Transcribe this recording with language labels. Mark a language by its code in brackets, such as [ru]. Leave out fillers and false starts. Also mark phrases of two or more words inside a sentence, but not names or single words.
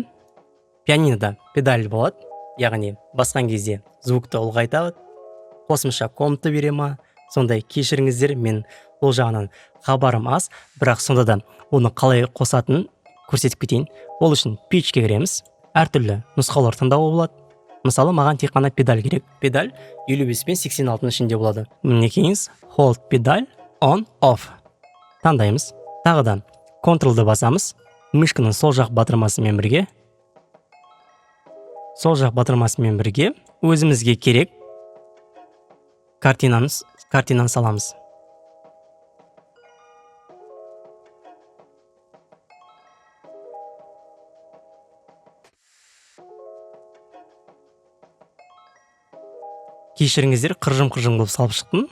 [kk] Пианинода педаль болады, яғни басқан кезде звукты ұлғайтады, қосымша комната бере ма, сондай кешіріңіздер, мен ол жағынан хабарым аз, бірақ сонда да оны қалай қосатынын көрсетіп кетейін. Ол үшін pitchке кіреміз, әртүрлі нұсқалар таңдауға болады. Мысалы, маған тек қана педаль керек. Педаль 55 пен 86-ның ішінде болады. Мінекейіңіз, [en] hold pedal on off. [kk] Таңдаймыз. Тағыдан Ctrl-ды басамыз. Мышканың сол жақ батырмасымен бірге өзімізге керек картинаны саламыз. Кешіріңіздер, қыржым болып салып шықтым.